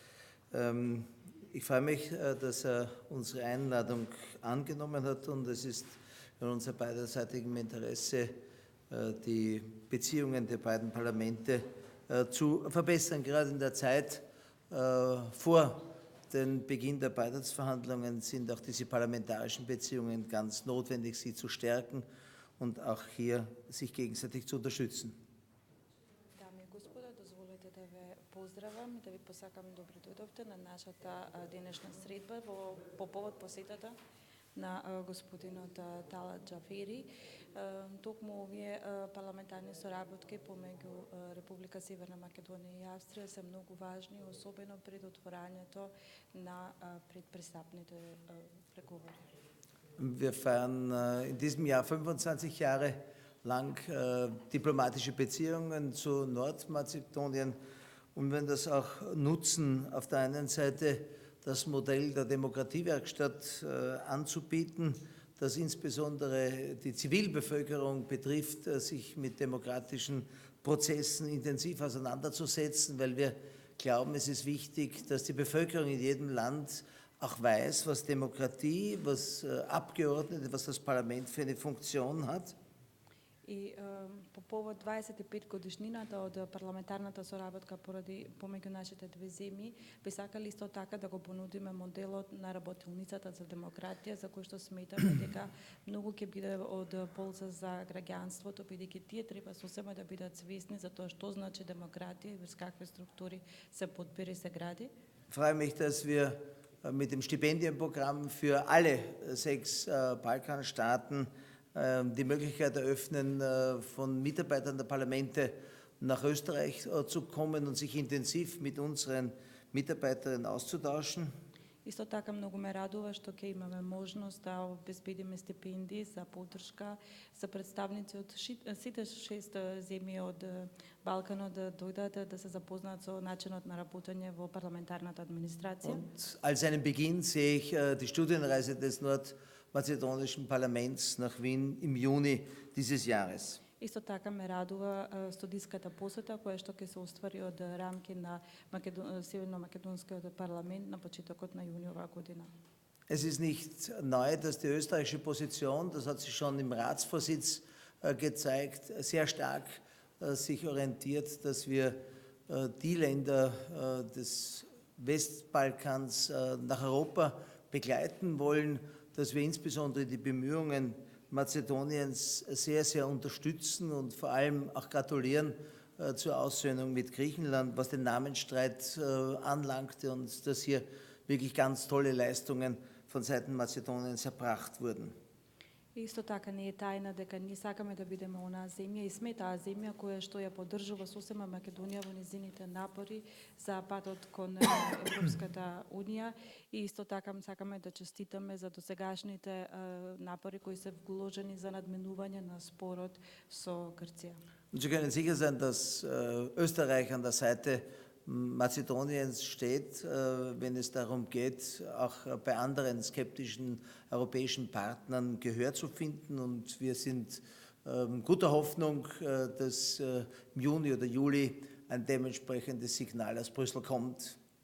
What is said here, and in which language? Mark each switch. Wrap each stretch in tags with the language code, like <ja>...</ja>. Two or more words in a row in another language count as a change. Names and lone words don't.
<de>Ich freue mich, dass er unsere Einladung angenommen hat, und es ist in unser beiderseitigem Interesse, die Beziehungen der beiden Parlamente zu verbessern. Gerade in der Zeit vor dem Beginn der Beitrittsverhandlungen sind auch diese parlamentarischen Beziehungen ganz notwendig, sie zu stärken und auch hier sich gegenseitig zu unterstützen.</de> <mk>Дами и господа, дозволете да ве поздравам и да ви посакам добро дојдовте на нашата денешна средба по повод посетата на господинот Талат Джафери. Токму овие парламентарни соработки помеѓу Република Северна Македонија и Австрија се многу важни, особено пред отворањето на предпристапните преговори.</mk> <de>Wir feiern in diesem Jahr 25 Jahre lang diplomatische Beziehungen zu Nordmazedonien und wenn das auch nutzen, auf der einen Seite das Modell der Demokratiewerkstatt anzubieten, das insbesondere die Zivilbevölkerung betrifft, sich mit demokratischen Prozessen intensiv auseinanderzusetzen, weil wir glauben, es ist wichtig, dass die Bevölkerung in jedem Land auch weiß, was Demokratie, was Abgeordnete, was das Parlament für eine Funktion hat.</de> <mk>И по повод 25 годишнината од парламентарната соработка помеѓу нашите две земји, би сакали исто така да го понудиме моделот на работилницата за демократија, за кој што сметаме дека многу ќе биде од полза за граѓанството, бидејќи тие треба сосема да бидат свесни за тоа што значи демократија и врз какви структури се подбира и се гради.</mk> <de>Freue mich, dass wir mit dem Stipendienprogramm für alle 6 Balkanstaaten die Möglichkeit eröffnen, von Mitarbeitern der Parlamente nach Österreich zu kommen und sich intensiv mit unseren Mitarbeiterinnen auszutauschen.</de> <mk>Исто така многу ме радува што ќе имаме можност да обезбедиме стипендии за поддршка за представници од сите 6 земји од Балканот да дојдат да се запознаат со начинот на работење во парламентарната администрација.</mk> <de>Und als einen Beginn sehe ich die Studienreise des nordmazedonischen Parlaments nach Wien im Juni dieses Jahres.</de> <mk>Исто така ме радува студиската посета која што ќе се оствари од рамки на Северно-македонскиот парламент на почетокот на јуни оваа година.</mk> <de>Es ist nicht neu, dass die österreichische Position, das hat sich schon im Ratsvorsitz gezeigt, sehr stark sich orientiert, dass wir die Länder des Westbalkans nach Europa begleiten wollen, dass wir insbesondere die Bemühungen Mazedoniens sehr, sehr unterstützen und vor allem auch gratulieren zur Aussöhnung mit Griechenland, was den Namensstreit anlangte und dass hier wirklich ganz tolle Leistungen von Seiten Mazedoniens erbracht wurden.</de> <mk>Исто така не е тајна дека ние сакаме да бидеме онаа земја и сме таа земја која што ја поддржува сосема Македонија во незините напори за патот кон Европската унија и исто така сакаме да честитаме за досегашните напори кои се вложени за надминување на спорот со Грција.</mk> <de>Und Sie können sicher sein, dass Österreich an der Seite Mazedoniens steht, wenn es darum geht, auch bei anderen skeptischen europäischen Partnern Gehör zu finden. Und wir sind guter Hoffnung, dass im Juni oder Juli ein dementsprechendes Signal aus Brüssel kommt.</de>